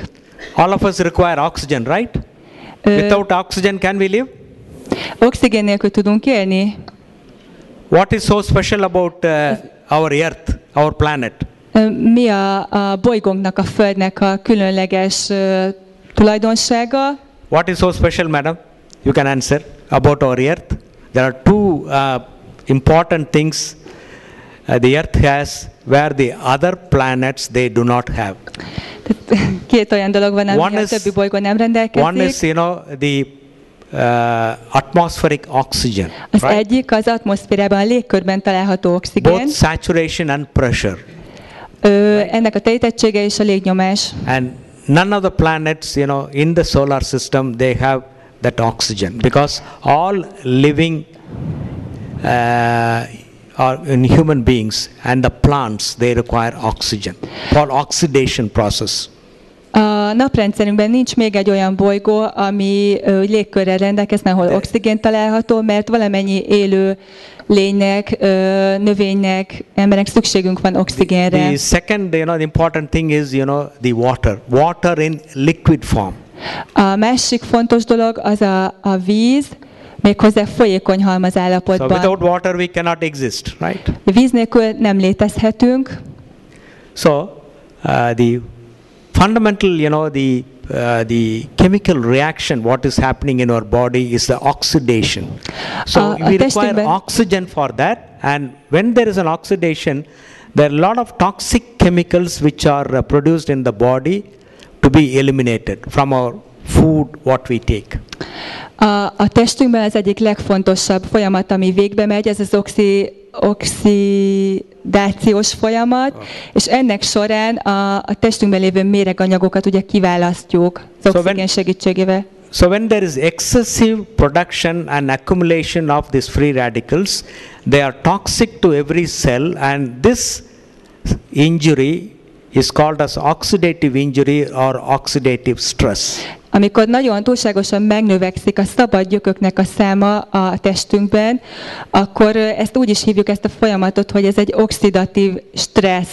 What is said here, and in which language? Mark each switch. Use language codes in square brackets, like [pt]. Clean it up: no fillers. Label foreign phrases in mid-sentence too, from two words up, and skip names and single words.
[en] All of us require oxygen, right? Without oxygen can we live? [hu] Oxigén nélkül tudunk élni? [en] What is so special about our Earth, our planet? [hu] Mi a bolygónknak, a Földnek a különleges tulajdonsága? [en] What is so special, madam? You can answer about our Earth. There are 2 important things the Earth has where the other planets they do not have. [hu] 2 olyan dolog van, ami a többi bolygón nem rendelkezik. [en] One is, the atmospheric oxygen. [hu] Az egyik az atmoszférában, a légkörben található oxigén. [en] Both saturation and pressure. [hu] Ennek a telítettsége és a légnyomás. [en] And none of the planets, in the solar system, they have that oxygen because all living are in human beings and the plants they require oxygen for oxidation process. [hu] A naprendszerünkben nincs még egy olyan bolygó, ami légkörrel rendelkezne, ahol oxigén található, mert valamennyi élő lénynek, növénynek, embernek szükségünk van oxigénre. [en] The second, the important thing is, the water. Water in liquid form. [hu] A másik fontos dolog az a víz, méghozzá folyékony halmazállapotban. [en] So without water we cannot exist, right? [hu] Víz nélkül nem létezhetünk. [en] So the fundamental, the chemical reaction what is happening in our body is the oxidation. So we require oxygen for that, and when there is an oxidation, there are a lot of toxic chemicals which are produced in the body to be eliminated from our food what we take. [hu] A testünkben az egyik legfontosabb folyamat, ami végbe megy, ez az oxidációs folyamat, és ennek során a testünkben lévő méreganyagokat ugye kiválasztjuk az oxigén segítségével. [en] So when there is excessive production and accumulation of these free radicals, they are toxic to every cell, and this injury is called as oxidative injury or oxidative stress. [hu] Amikor nagyon túlságosan megnövekszik a szabad gyököknek a száma a testünkben, akkor ezt úgy is hívjuk, ezt a folyamatot, hogy ez egy oxidatív stressz.